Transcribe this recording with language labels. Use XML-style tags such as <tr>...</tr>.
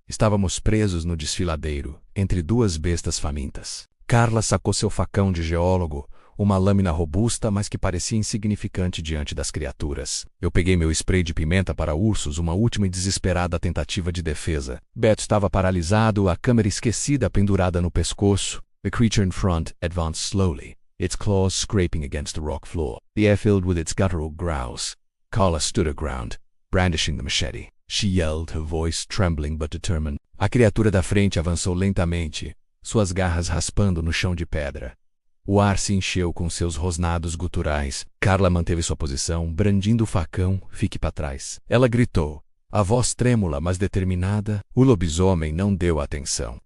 <pt>Estávamos presos no desfiladeiro, entre duas bestas famintas. Carla sacou seu facão de geólogo, uma lâmina robusta, mas que parecia insignificante diante das criaturas. Eu peguei meu spray de pimenta para ursos, uma última e desesperada tentativa de defesa. Beto estava paralisado, a câmera esquecida pendurada no pescoço.</pt> <en>The creature in front advanced slowly, its claws scraping against the rock floor. The air filled with its guttural growls. Carla stood her ground, brandishing the machete. She yelled, her voice trembling but determined.</en> <pt>A criatura da frente avançou lentamente, suas garras raspando no chão de pedra. O ar se encheu com seus rosnados guturais. Carla manteve sua posição, brandindo o facão. Fique para trás. Ela gritou, a voz trêmula, mas determinada. O lobisomem não deu atenção.</pt>